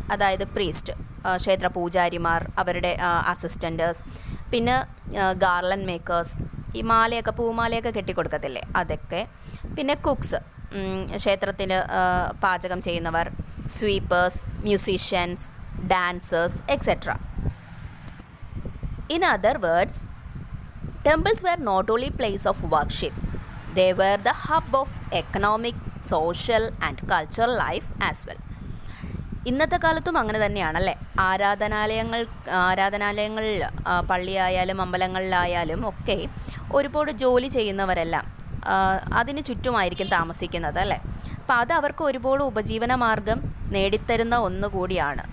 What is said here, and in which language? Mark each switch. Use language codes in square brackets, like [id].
[ml] അതായത് പ്രീസ്റ്റ്, ക്ഷേത്ര പൂജാരിമാർ, അവരുടെ അസിസ്റ്റൻറ്റേഴ്സ്, പിന്നെ ഗാർലൻഡ് മേക്കേഴ്സ്, ഈ പൂമാലയൊക്കെ കെട്ടിക്കൊടുക്കത്തില്ലേ, അതൊക്കെ. പിന്നെ കുക്സ്, ക്ഷേത്രത്തിൽ പാചകം ചെയ്യുന്നവർ, sweepers, musicians, dancers, etcetera. [en] In other words, temples were not only place of worship, they were the hub of economic, social and cultural life as well. [ml] ഇന്നത്തെ കാലത്തും അങ്ങനെ തന്നെയാണല്ലേ. ആരാധനാലയങ്ങളിൽ, പള്ളിയായാലും അമ്പലങ്ങളിലായാലും ഒക്കെ ഒരുപാട് ജോലി ചെയ്യുന്നവരെല്ലാം അതിന് ചുറ്റുമായിരിക്കും താമസിക്കുന്നത് അല്ലേ. അപ്പോൾ അത് അവർക്ക് ഒരുപാട് ഉപജീവന മാർഗം നേടിത്തരുന്ന ഒന്നുകൂടിയാണ്.